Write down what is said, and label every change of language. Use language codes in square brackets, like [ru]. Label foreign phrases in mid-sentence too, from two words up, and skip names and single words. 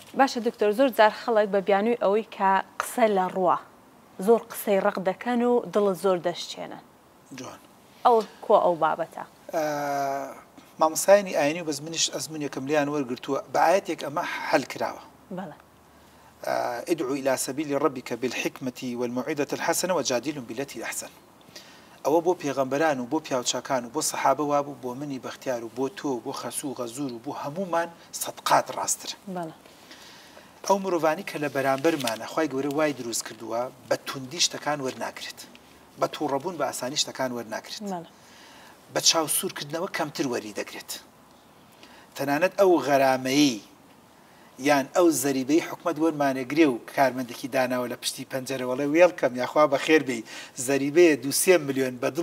[ckb] باشە دکتۆر زۆر جار خەڵک بە بیانووی ئەوەی کە قسە لە ڕوە زۆر قسەی ڕق دەکەن و دڵت زۆر دەشتێنن جوان ئەو کۆ ئەو بابەتە مامۆستایانی ئاینی و بەس منیش ئەزمونێکم لیان وەرگرتووە بە ئاەتێک ئەمە حەل کراوە بەڵێ [ar] ادعو إلى سبيل ربك بالحكمة والموعظة الحسنة وجادلهم بالتي أحسن [ckb] ئەوە بۆ پێغەمبەران و بۆ پیاوچاکان و بۆ سەحابە وابوو بۆ منی بەختیار و بۆ تۆ بۆ خەسوو غەزور و بۆ هەمومان سەدقات ڕاستتر ئەو مرۆڤانی کە لە بەرامبەرمانە خوای گەورە وای دروست کردووە بە توندی شتەکان وەرناگرێت بە تووڕەبوون بە ئاسانی شتەکان وەرناگرێت بە چاوسوورکردنەوە کەمتر وەری دەگرێت تەنانەت ئەو غەرامەیی یان ئەو زەریبەی حکومەت وەرمانەگرێ و کارمەندێکی داناوە لە پشتی پەنجەرەوەڵێ وێڵکەم یاخوا بە خێر بێ زەریبەیە 200 میلیۆن بە دڵ